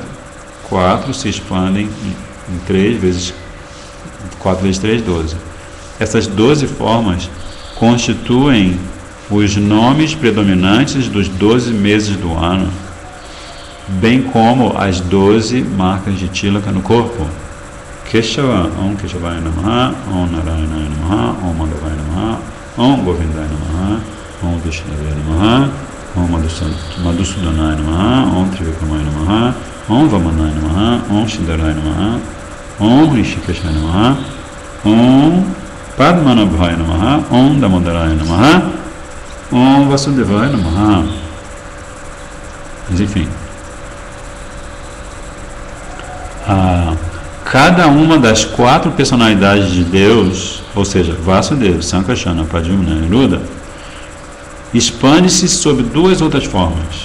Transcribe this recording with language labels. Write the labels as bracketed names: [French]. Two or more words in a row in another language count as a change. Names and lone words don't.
[Portuguese] 4 se expandem em 3 vezes 4 vezes 3, 12. Essas 12 formas constituem os nomes predominantes dos 12 meses do ano, bem como as 12 marcas de Tilaka no corpo. [Sanskrit] केशव ॐ केशवाय नमः ॐ नारायण नमः ॐ माधवाय नमः ॐ गोविन्दाय नमः ॐ विष्णवे नमः ॐ मधुसूदनाय नमः ॐ त्रिविक्रमाय नमः ॐ वामनाय नमः ॐ श्रीधराय नमः ॐ हृषीकेशाय नमः ॐ पद्मनाभाय नमः ॐ दामोदराय नमः ॐ वासुदेवाय नमः. [Portuguese] Mas enfim, cada uma das 4 personalidades de Deus, ou seja, Vasudeva, Sankarsana, Pradyumna e Aniruddha, expande-se sob 2 outras formas.